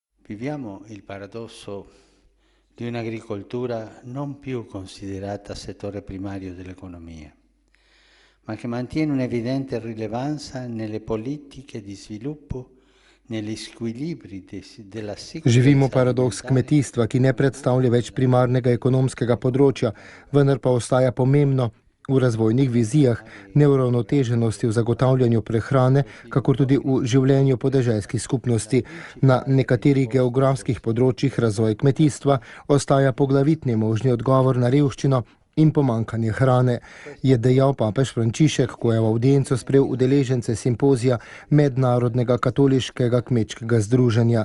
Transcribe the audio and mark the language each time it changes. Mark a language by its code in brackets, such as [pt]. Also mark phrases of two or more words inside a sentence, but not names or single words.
[it] Viviamo il paradosso di un'agricoltura non più considerata settore primario dell'economia, ma che mantiene un'evidente rilevanza nelle politiche di sviluppo, negli squilibri della [sl] Živimo [it] sicurezza [sl] paradoks [it] alimentare. [sl] kmetijstva, ki ne predstavlja več primarnega ekonomskega področja, vendar pa ostaja pomembno v razvojnih vizijah, neuravnoteženosti v zagotavljanju prehrane, kakor tudi v življenju podeželskih skupnosti. Na nekaterih geografskih področjih razvoj kmetijstva ostaja poglavitni možni odgovor na revščino in pomankanje hrane, je dejal papež Frančišek, ko je v avdienco sprejel udeležence simpozija Mednarodnega katoliškega kmečkega združenja.